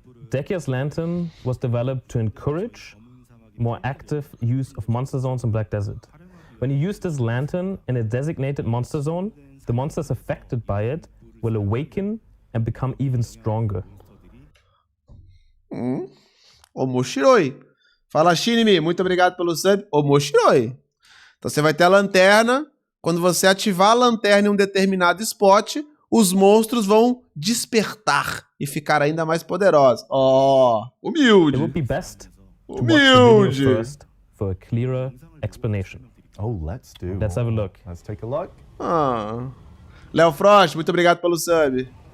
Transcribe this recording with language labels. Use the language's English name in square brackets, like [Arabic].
[English] Dekia's Lantern was developed to encourage more active use of monster zones in Black Desert. When you use this lantern in a designated monster zone, the monsters affected by it will awaken and become even stronger. [Portuguese] Omoshiroi. Fala, Shinimi. Muito obrigado pelo sub. Omoshiroi. Então você vai ter a lanterna. Quando você ativar a lanterna em um determinado spot, os monstros vão despertar e ficar ainda mais poderosos. Oh, humilde. [English] It would be best to watch the video first for a clearer explanation. Oh, let's have a look. Let's take a look. [Portuguese] Léo Frost, muito obrigado pelo sub.